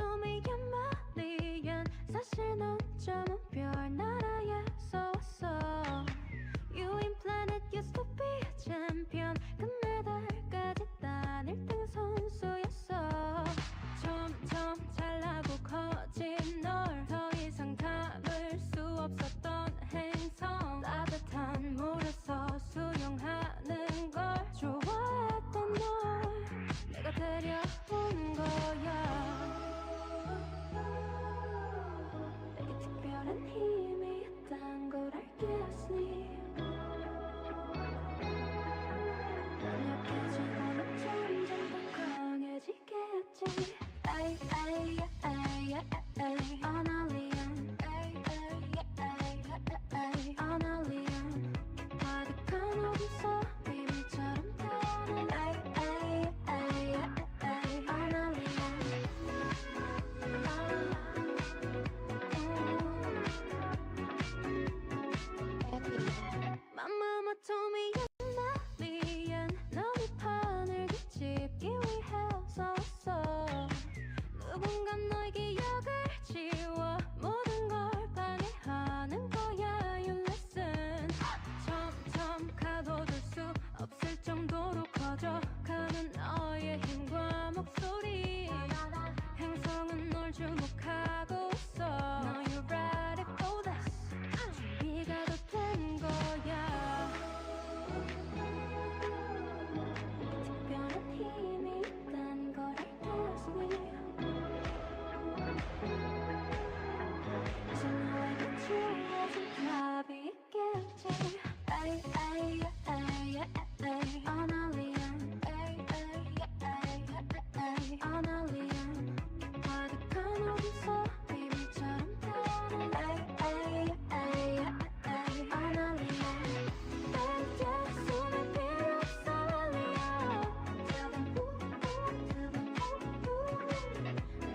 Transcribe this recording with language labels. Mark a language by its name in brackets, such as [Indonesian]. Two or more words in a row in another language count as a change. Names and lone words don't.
[English] me a million. [Korean] 사실 넌 점은 별나라에서 왔어. [English] You in planet used to be champion. [Korean] 금메달까지 딴 1등 선수였어. 점점 잘나고 커진 널 더 이상 담을 수 없었던 행성. 따뜻한 물에서 수영하는 걸 좋아했던 널 내가 데려온 거야. 내게 특별한 힘이 있단 걸 알겠으니 난 약해지고는 점점 더 강해지겠지. [English] Ay, ay, ay, ay, ay, an alien. Ay, ay, ay, ay, an alien. [Korean] 가득한 어둠 속 비밀처럼 타는 [English] ay, ay, ay, ay, an alien. My mama told me you're an alien. [Korean] 너의 판을 뒤집기 위해서 왔어. 누군가 너의 기억을 지워 모든 걸 방해하는 거야. [English] You listen. [Korean] 점점 가둬둘 수 없을 정도로 커져가는 너의 힘과 목소리. 행성은 널 주목하고 있어. [English] Now you're ready for this. [Korean] 준비가 다 된 거야. 특별한 힘이 있단 걸 알겠으니 이제 너에게 주어진 답이 있겠지. [English] Ay, ay, ay, ay, ay, an alien. Ay, ay, ay, ay, an alien. [Korean] 가득한 어둠 속 비밀처럼 타는 [English] ay, ay, ay, ay, an alien. 너에게 숨을 필요 없어 [Korean] alien. [English] Tell them who, tell them who.